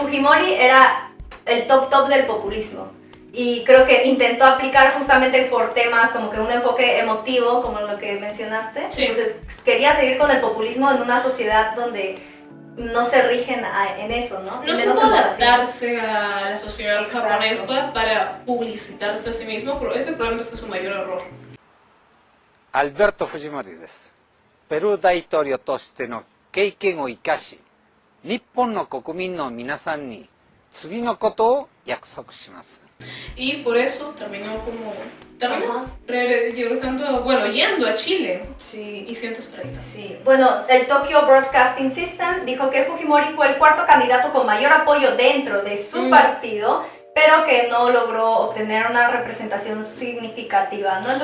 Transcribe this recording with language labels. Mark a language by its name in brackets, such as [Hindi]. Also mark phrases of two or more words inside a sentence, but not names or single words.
[Spanish] Entonces, Fujimori era el top del populismo. Y creo que intentó aplicar justamente por temas como que un enfoque emotivo, como lo que mencionaste. Sí. Entonces quería seguir con el populismo en una sociedad donde no se rigen en eso, ¿no? No supo adaptarse a la sociedad japonesa para publicitarse a sí mismo, pero ese probablemente fue su mayor error. [Japanese] Alberto Fujimori です。ペルー大統領としての経験を生かし、日本の国民の皆さんに次のことを約束します。 [Spanish] Y por eso terminó regresando, bueno, yendo a Chile. Sí. Y 130. Sí. Bueno, el Tokyo Broadcasting System dijo que Fujimori fue el cuarto candidato con mayor apoyo dentro de su partido, pero que no logró obtener una representación significativa, ¿no?